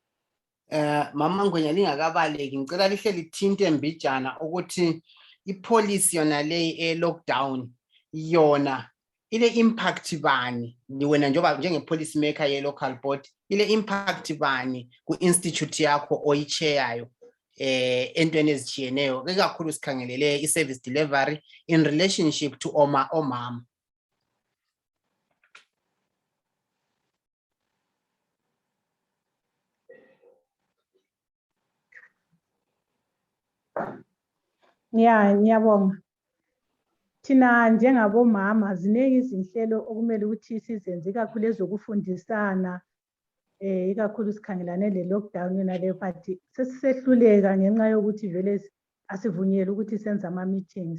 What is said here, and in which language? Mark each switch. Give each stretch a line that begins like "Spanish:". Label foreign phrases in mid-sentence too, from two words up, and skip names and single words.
North Ndebele: Mama Ngwenya lingakabaleki ngicela lihle lithinte mbijana ukuthi ipolicy yona le lockdown yona ile impact bani wena njengoba njenge-
English: policy maker
North Ndebele: ye-
English: local board,
North Ndebele: ile impact bani ku-institute yakho oyichayayo entweni ezitshiyeneyo, ikakhulu sikhangelele i-
English: service delivery in relationship to
North Ndebele: omama. Ngiyabonga. Thina njengabomama ziningi izinhlelo okumele ukuthi sizenze, ikakhulu ezokufundisana, ikakhulu sikhangelane le-lockdown yona leyo, but sesisehluleka ngenxa yokuthi vele asivunyelwe ukuthi senze ama-meetings.